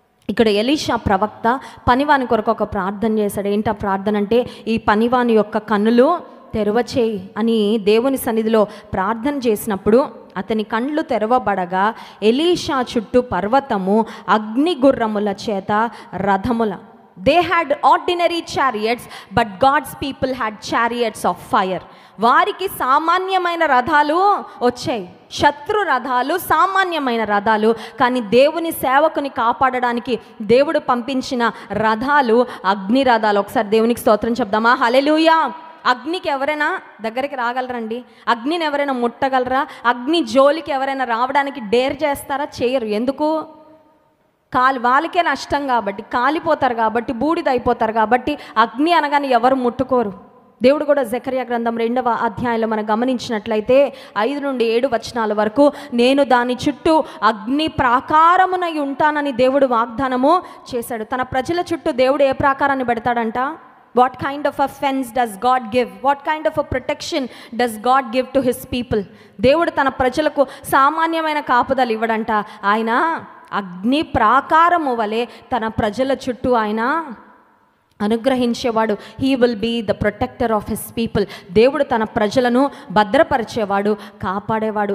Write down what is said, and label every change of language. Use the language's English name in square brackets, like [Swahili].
[Telugu] ఇక్కడ ఎలీషా ప్రవక్త పనివాని కొరకు ఒక ప్రార్థన చేశాడు. ఏంటి ఆ ప్రార్థన అంటే, ఈ పనివాని యొక్క కన్నులు తెరవచేయి అని దేవుని సన్నిధిలో ప్రార్థన చేసినప్పుడు అతని కండ్లు తెరవబడగా ఎలీషా చుట్టూ పర్వతము, అగ్ని గుర్రముల చేత రథముల. [English] They had ordinary chariots, but God's people had chariots of fire. [Telugu] వారికి సామాన్యమైన రథాలు వచ్చాయి, శత్రు రథాలు, సామాన్యమైన రథాలు. కానీ దేవుని సేవకుని కాపాడడానికి దేవుడు పంపించిన రథాలు అగ్ని రథాలు. ఒకసారి దేవునికి స్తోత్రం చెప్దామా? హల్లెలూయా. అగ్నికి ఎవరైనా దగ్గరికి రాగలరండి? అగ్నిని ఎవరైనా ముట్టగలరా? అగ్ని జోలికి ఎవరైనా రావడానికి డేర్ చేస్తారా? చేయరు. ఎందుకు? వాళ్ళకే నష్టం కాబట్టి, కాలిపోతారు కాబట్టి, బూడిదైపోతారు కాబట్టి అగ్ని అనగానే ఎవరు ముట్టుకోరు. దేవుడు కూడా జకర్యా గ్రంథం 2వ అధ్యాయంలో మనం గమనించినట్లయితే 5 నుండి 7 వచనాల వరకు నేను దాని చుట్టూ అగ్ని ప్రాకారమునై ఉంటానని దేవుడు వాగ్దానము చేశాడు. తన ప్రజల చుట్టూ దేవుడు ఏ ప్రాకారాన్ని పెడతాడంట? [English] What kind of a fence does God give? What kind of a protection does God give to his people? [Telugu] దేవుడు తన ప్రజలకు సామాన్యమైన కాపుదలు ఇవ్వడంట. ఆయన అగ్ని ప్రాకారము వలె తన ప్రజల చుట్టూ ఆయన అనుగ్రహించేవాడు. [English] He will be the protector of his people. [Telugu] దేవుడు తన ప్రజలను భద్రపరిచేవాడు, కాపాడేవాడు.